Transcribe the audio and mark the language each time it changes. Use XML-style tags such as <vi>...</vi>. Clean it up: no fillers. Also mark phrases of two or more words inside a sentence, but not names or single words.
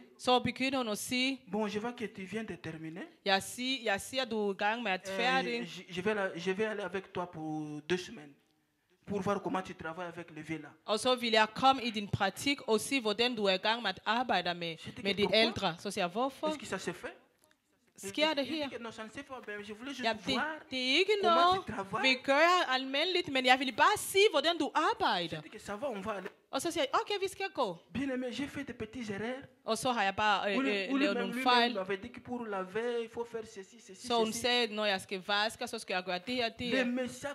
<da>Så begynder hun at sige.</da> <fr>Bon, je vois que tu viens de terminer.</fr> <da>Jeg siger du er i gang med at færdig.</da> <fr>Je vais aller avec toi pour 2 semaines. Pour voir comment tu travailles avec les vieux là.</fr> <da>Og så vil jeg komme i din praktik og se hvordan du er i gang med at arbejde med de ældre. Så siger jeg hvorfor?</da> <fr>Est-ce que ça se fait?</fr> <da>sker det her? Ja, det er ikke noget, vi gør almindeligt, men jeg vil bare sige, hvordan du arbejder. Og så siger jeg, okay, vi skal gå. Og så har jeg bare lavet nogle fejl. Så hun sagde, når jeg skal vaske, så skal jeg gøre det her, det her.</da>